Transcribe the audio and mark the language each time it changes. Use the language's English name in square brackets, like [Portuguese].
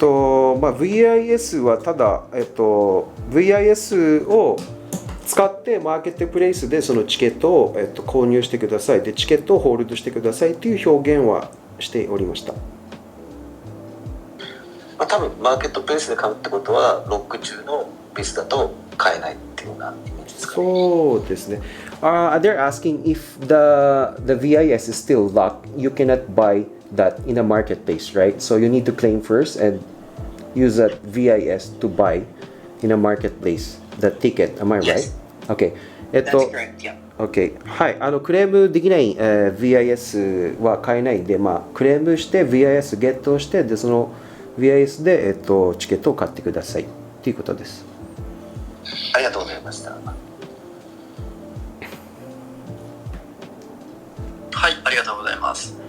[Japanese] VIS はただ、VIS を使ってマーケットプレイスでそのチケットを、購入してください。でチケットをホールドしてくださいっていう表現はしておりました。多分マーケットプレイスで買うってことはロック中のベースだと買えないっていうようなイメージですかね。そうですね。 [English] They're asking if the VIS is still locked, you cannot buy that in a marketplace, right? So you need to claim first and use that VIS to buy in a marketplace the ticket. Am I Yes. right? Okay. That's correct, yeah. [Japanese] OK。 はい。クレームできない、VIS は買えないんで、クレームして VIS ゲットして、で、その VIS で、チケットを買ってくださいっていうことです。ありがとうございました。はい、ありがとうございます。